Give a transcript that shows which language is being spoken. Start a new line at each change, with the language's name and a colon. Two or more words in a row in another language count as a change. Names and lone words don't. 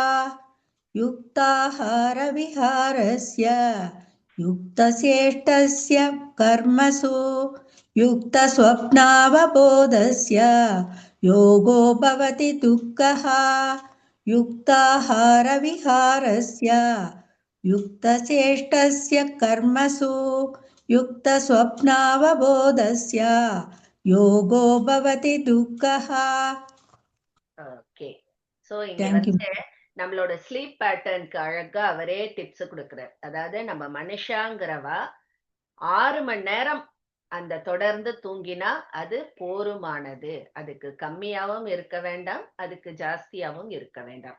Sanskrit: युक्ताहारविहारस्य युक्तचेष्टस्य कर्मसु युक्तस्वप्नावबोधस्य योगो भवति दुःखः. युक्ताहारविहारस्य युक्तचेष्टस्य कर्मसु युक्तस्वप्नावबोधस्य योगो भवति दुःखः.
English: Okay. So இங்க Thank you.
Tamil: நம்மளோட
English: sleep patternukku
Tamil: அழகா அவரே டிப்ஸ் கொடுக்கிறார். அதாவது நம்ம மனுஷாங்கிறவா 6 மணி நேரம் அந்த தொடர்ந்து தூங்கினா அது போருமானது. அதுக்கு கம்மியாவும் இருக்க வேண்டாம், அதுக்கு ஜாஸ்தியாவும் இருக்க வேண்டாம்.